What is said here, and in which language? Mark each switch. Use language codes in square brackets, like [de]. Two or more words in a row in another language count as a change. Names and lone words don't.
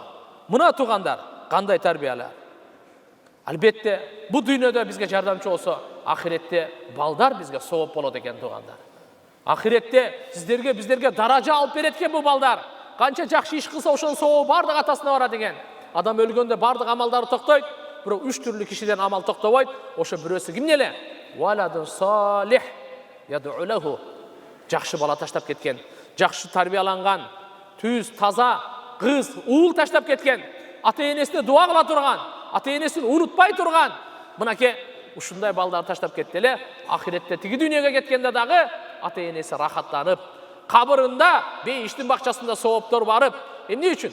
[ky] Мына туугандар, кандай тарбиялар. Албетте, бу дүйнөдө бизге жардамчы болсо, ахиретте балдар бизге сооп болот экен туугандар. Ахиретте bizlerge даража алып берет экен бу балдар. Канча жакшы иш кылса, ошонун сообу бардык атасына барат экен. Адам өлгөндө бардык амалдары токтойт, бирок 3 түрлүү кишиден амал токтобойт. Ошо бирөөсү ким эле? [ar] ولد صالح يدعو له. [ky] Жакшы бала таштап кеткен, жакшы тарбияланган, түз, таза кыз, уул таштап кеткен, ата-энесине дуа кыла турган, ата-энесин унутпай турган. Мынакей ушундай балдар таштап кетти эле, ахиретте тиги дүйнөгө кеткенде дагы ата-энеси рахаттанып, кабырында, бейиштин бакчасында сооптор барып, эмне үчүн?